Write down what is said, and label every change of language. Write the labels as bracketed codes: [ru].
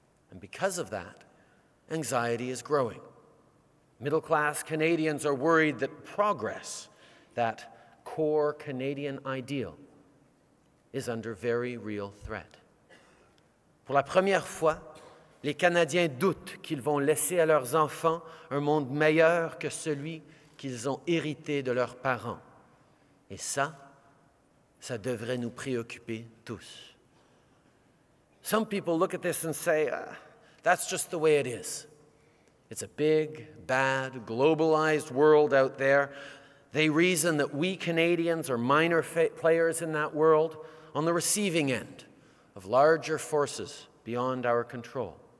[en] And because of that, anxiety is growing. Middle-class Canadians are worried that progress, that core Canadian ideal, is under very real threat. [fr] Pour la première fois, les Canadiens doutent qu'ils vont laisser à leurs enfants un monde meilleur que celui qu'ils ont hérité de leurs parents. Et ça devrait nous préoccuper tous. [en] Some people look at this and say, that's just the way it is. It's a big, bad, globalized world out there. They reason that we Canadians are minor players in that world on the receiving end of larger forces beyond our control.